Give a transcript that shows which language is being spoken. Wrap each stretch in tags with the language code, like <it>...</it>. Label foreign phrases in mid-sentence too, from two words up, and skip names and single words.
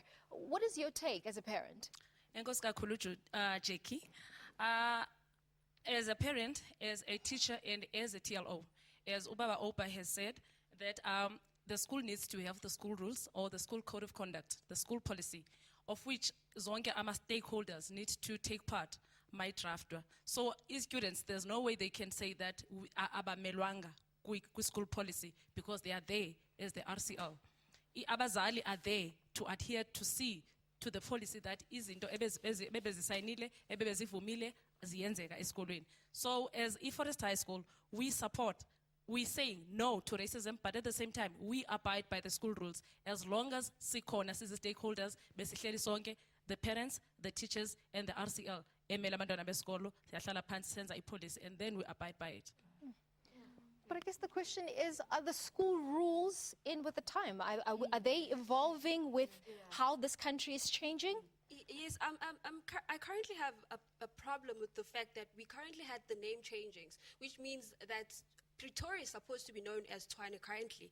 <en>What is your take as a parent?</en> <xh>Enkosi kakhulu, Jackie.</xh> <en>As a parent, as a teacher, and as a TLO, as Ubaba Opa has said, that the school needs to have the school rules or the school code of conduct, the school policy, of which</en> <zu>zonke ama</zu> <en>stakeholders need to take part. My drafter. So, as students, there's no way they can say that abamelwanga school policy, because they are there as the RCL. Abazali are there to adhere to the policy that is into</en> <zu>ebezisayinile ebezivumile ziyenzeka esikolweni.</zu> <en>So as eForest High School, we say no to racism, but at the same time we abide by the school rules as long as</en> <zu>sikhona sizi stakeholders besihleli sonke,</zu> <en>the parents, the teachers, and the RCL</en> <zu>emela abantwana besikolo siyahlala phansi senza ipolicy,</zu> <en>and then we abide by it. But I guess the question is, are the school rules in with the time? Are they evolving with how this country is changing? Yes, I currently have a problem with the fact that we currently had the name changings, which means that Pretoria is supposed to be known as Tshwane currently.</en>